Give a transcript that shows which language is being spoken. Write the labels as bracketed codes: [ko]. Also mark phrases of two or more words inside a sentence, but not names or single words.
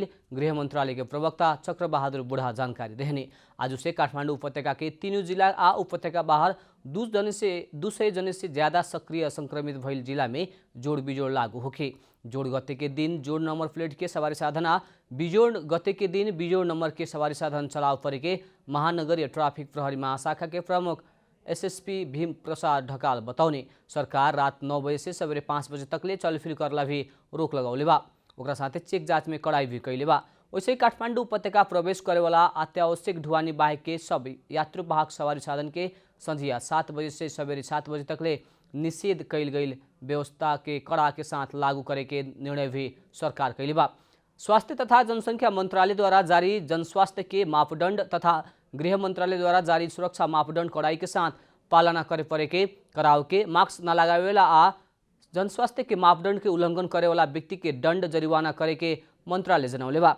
[bho] गृह मंत्रालय के प्रवक्ता चक्र बहादुर बुढ़ा जानकारी देहने आज से काठमाडौँ उपत्यका के 3 जिला आ उपत्यका बाहर 200 जने से ज्यादा सक्रिय संक्रमित भइल जिला में जोड़ बिजोड़ लागू होखे। जोड़ गते के दिन जोड़ नंबर प्लेट के सवारी साधन आ बिजोड़ गते के दिन बिजोड़ नंबर के सवारी साधन चलाव परे के महानगरीय ट्राफिक प्रहरी महाशाखा के प्रमुख एसएसपी भीम प्रसाद ढकाल बताउने सरकार रात 9 बजे से सवेरे 5 बजे तक ले चलफिर करला भी रोक लगौले बा। ओकरा साथे चेक जांच में कड़ाई भी कैले बा। वैसे काठमाडौँ उपत्यका प्रवेश करे वाला अत्यावश्यक ढुवानी बाहेक के सब यात्रु वाहक सवारी साधन के संझिया 7 बजे से सवेरे 7 बजे तक ले निषेध कैल गई व्यवस्था के कड़ा के साथ लागू करे के निर्णय भी सरकार कैले बा। स्वास्थ्य तथा जनसंख्या मंत्रालय द्वारा जारी जनस्वास्थ्य के मापदंड तथा गृह मंत्रालय द्वारा जारी सुरक्षा मापदंड कड़ाई के साथ पालना करे परे के कराव के मास्क न लगावेला आ जनस्वास्थ्य के मापदंड के उल्लंघन करे वाला व्यक्ति के दंड जरिवाना करे के मंत्रालय जनौले बा।